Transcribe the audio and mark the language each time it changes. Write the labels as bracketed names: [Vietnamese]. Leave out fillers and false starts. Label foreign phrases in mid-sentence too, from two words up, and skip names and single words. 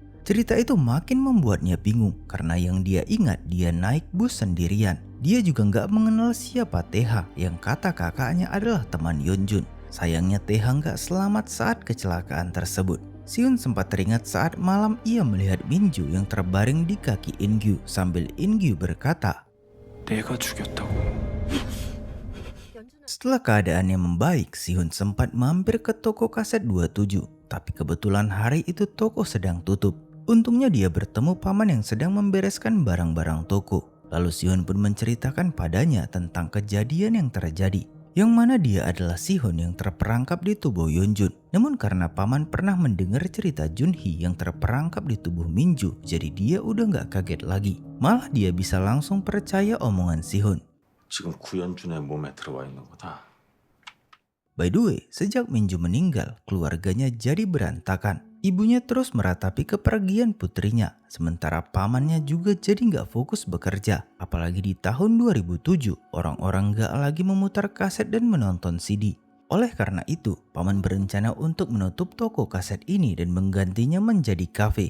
[Indonesian] Cerita itu makin membuatnya bingung karena yang dia ingat dia naik bus sendirian. Dia juga nggak mengenal siapa Teha yang kata kakaknya adalah teman Yonjun. Sayangnya Teha nggak selamat saat kecelakaan tersebut. Sihun sempat teringat saat malam ia melihat Minju yang terbaring di kaki Ingyu sambil Ingyu berkata, [Korean] 내가 죽였다고. [Indonesian] setelah keadaannya membaik, Sihun sempat mampir ke toko kaset 27. Tapi kebetulan hari itu toko sedang tutup. Untungnya dia bertemu paman yang sedang membereskan barang-barang toko. Lalu Sihun pun menceritakan padanya tentang kejadian yang terjadi. Yang mana dia adalah Sihun yang terperangkap di tubuh Yonjun. Namun karena paman pernah mendengar cerita Junhee yang terperangkap di tubuh Minju, jadi dia udah gak kaget lagi. Malah dia bisa langsung percaya omongan Sihun. [Korean] 지금 구연준의 몸에 들어와 있는 거다. [English] By the way, [Indonesian] sejak Minju meninggal, keluarganya jadi berantakan. Ibunya terus meratapi kepergian putrinya, sementara pamannya juga jadi gak fokus bekerja. Apalagi di tahun 2007, orang-orang gak lagi memutar kaset dan menonton CD. Oleh karena itu, paman berencana untuk menutup toko kaset ini dan menggantinya menjadi kafe.